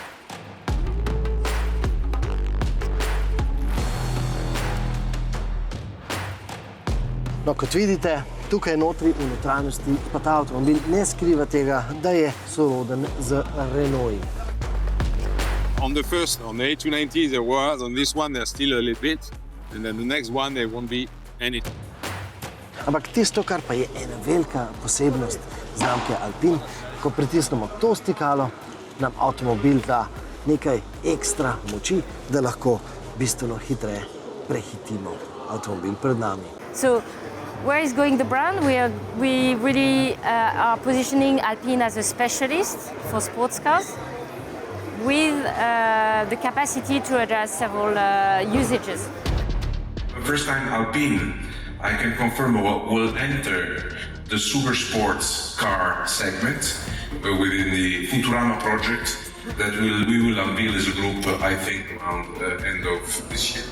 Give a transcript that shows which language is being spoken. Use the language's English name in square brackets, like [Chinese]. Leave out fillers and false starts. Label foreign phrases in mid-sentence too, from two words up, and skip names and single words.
[Slovenian] No, kot vidite, tukaj notri v notranjosti pa ta avtomobil ne skriva tega, da je soroden z Renault. [English] On the first, on the A290 there was, on this one there's still a little bit, and then the next one there won't be anything. [Slovenian] Ampak tisto, kar pa je ena velika posebnost znamke Alpin, ko pritisnemo to stikalo, nam avtomobil da nekaj ekstra moči, da lahko bistveno hitreje prehitimo avtomobil pred nami. [English] So, where is going the brand? We really are positioning Alpine as a specialist for sports cars with the capacity to address several usages. First time Alpine, I can confirm will enter the super sports car segment within the Futurama project that we will unveil as a group, I think, around the end of this year.